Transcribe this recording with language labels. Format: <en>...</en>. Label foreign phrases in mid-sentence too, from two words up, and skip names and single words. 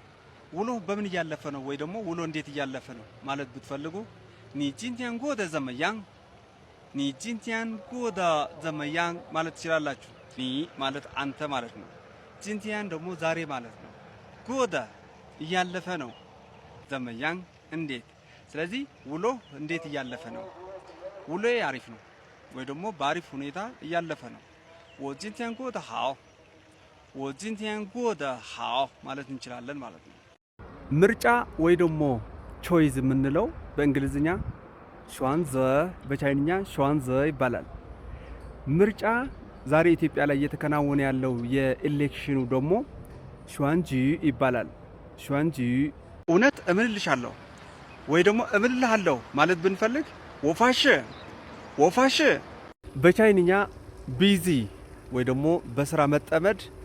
<am>ውሎ በምን እያለፈ ነው ወይ ደግሞ ውሎ እንዴት እያለፈ ነው ማለት ብትፈልጉ</am> <zh>你今天过得怎么样 你今天过得怎么样</zh> <am>ማለት ትችላላችሁ። ኒ ማለት አንተ ማለት ነው። ጂንቲያን ደግሞ ዛሬ ማለት ነው። ጎደ እያለፈ ነው። ዘመያንግ እንዴት። ስለዚህ ውሎ እንዴት እያለፈ ነው። ውሎዬ አሪፍ ነው ወይ ደግሞ በአሪፍ ሁኔታ እያለፈ ነው።</am> <zh>我今天过得好我今天过得好</zh> <am>ማለት እንችላለን ማለት ነው። ምርጫ ወይ ደግሞ ቾይዝ የምንለው በእንግሊዝኛ ሹዋንዘ በቻይንኛ ሹዋንዘ ይባላል። ምርጫ ዛሬ ኢትዮጵያ ላይ እየተከናወነ ያለው የኤሌክሽኑ ደግሞ ሹዋንጂ ይባላል። ሹዋንጂ እውነት እምልልሻለሁ ወይ ደግሞ እምልልሃለሁ ማለት ብንፈልግ ወፋሽ በቻይንኛ ቢዚ ወይ ደግሞ በስራ መጠመድ</am>